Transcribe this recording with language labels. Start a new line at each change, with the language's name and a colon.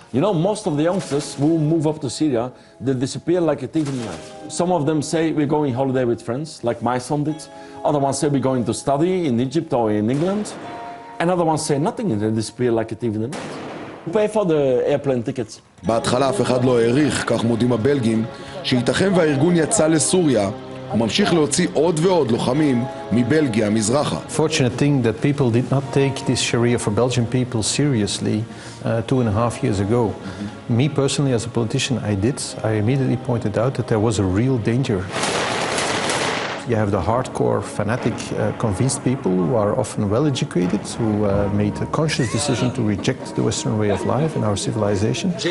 English: You know, most of the youngsters who move up to Syria, they disappear like a thief in the night. Some of them say we're going holiday with friends, like my son did. Other ones say we're going to study in Egypt or in England. And other ones say nothing and they disappear like a thief in the night. Pay for the airplane tickets.
Hebrew: בהתחלה אף אחד לא העריך, כך מודים הבלגים, שייתכן והארגון יצא לסוריה וממשיך להוציא עוד ועוד לוחמים מבלגיה מזרחה.
English: Fortunate thing that people did not take this Sharia for Belgian people seriously 2.5 years ago. Me personally, as a politician, I did. I immediately pointed out that there was a real danger. You have the hardcore, fanatic, convinced people who are often well-educated, who made a conscious decision to reject the Western way of life and our civilization.